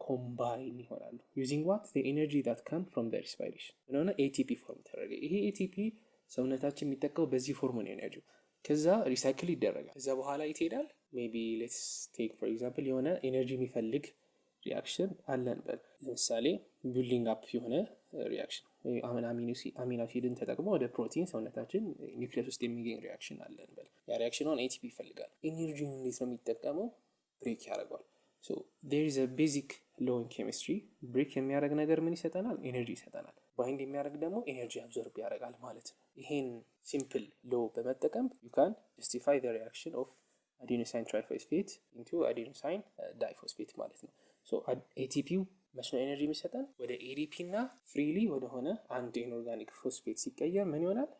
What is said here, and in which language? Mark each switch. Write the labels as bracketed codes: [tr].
[am] ኮምባይን ይሆናሉ [en] using what the energy that come from the respiration [am] እና ATP ፎርም ተደረገ። ይሄ ATP ሰውነታችን የሚጠቀው በዚህ ፎርም ነው ኤነርጂው። ከዛ ሪሳይክል ይደረጋል። ከዛ በኋላ ይሄዳል። ሜቢ ሌትስ ቴክ ፎር ኤግዛምፕል የሆነ ኤነርጂ የሚፈልግ ሪአክሽን አለን በል። ለምሳሌ ቢልዲንግ አፕ የሆነ ሪአክሽን አሚኖ አሲድን ተጠቅሞ ወደ ፕሮቲን ሰውነታችን ኒውክሊየስ ውስጥ የሚገኝ ሪአክሽን አለን በል። ያ ሪአክሽን ATP ይፈልጋል። ኤነርጂውን እንዴት ነው የሚጠቀመው? ብሬክ ያደርገዋል። [en] so there is a basic law in chemistry. [am] ብሬክ የሚያደርግ ነገር ምን ይሰጠናል? ኤነርጂ ይሰጠናል። ባይንድ የሚያደርግ ደግሞ ኤነርጂ አብዞርብ ያደርጋል ማለት ነው። ይሄን ሲምፕል ሎ በመጠቀም [en] you can justify the reaction of adenosine triphosphate into adenosine diphosphate [am] ማለት ነው። so ATP መስኖ ኤነርጂ የሚሰጠን ወደ ኤዲፒ እና ፍሪሊ ወደሆነ አንድ ኢንኦርጋኒክ ፎስፌት ሲቀየር ምን ይሆናል?